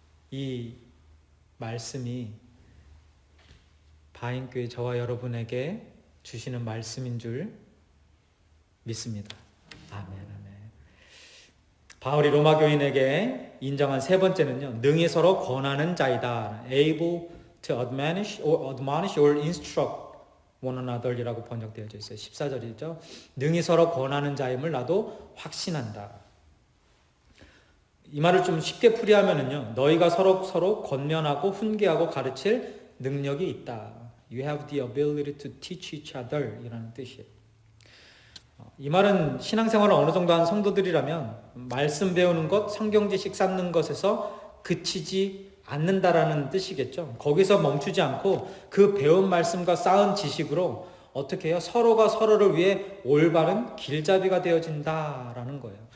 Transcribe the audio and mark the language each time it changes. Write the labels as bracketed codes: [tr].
[ko] 이 말씀이 바인교회 저와 여러분에게 주시는 말씀인 줄 믿습니다. 아멘, 아멘. 바울이 로마 교인에게 인정한 세 번째는요, 능히 서로 권하는 자이다. [en] able to admonish or instruct one another [ko] 이라고 번역되어져 있어요. 14절이죠. 능히 서로 권하는 자임을 나도 확신한다. 이 말을 좀 쉽게 풀이하면은요, 너희가 서로 권면하고 훈계하고 가르칠 능력이 있다. [en] You have the ability to teach each other [ko] 이라는 뜻이에요. 이 말은 신앙생활을 어느 정도 한 성도들이라면 말씀 배우는 것, 성경 지식 쌓는 것에서 그치지 않는다라는 뜻이겠죠. 거기서 멈추지 않고 그 배운 말씀과 쌓은 지식으로 어떻게 해요? 서로가 서로를 위해 올바른 길잡이가 되어진다라는 거예요.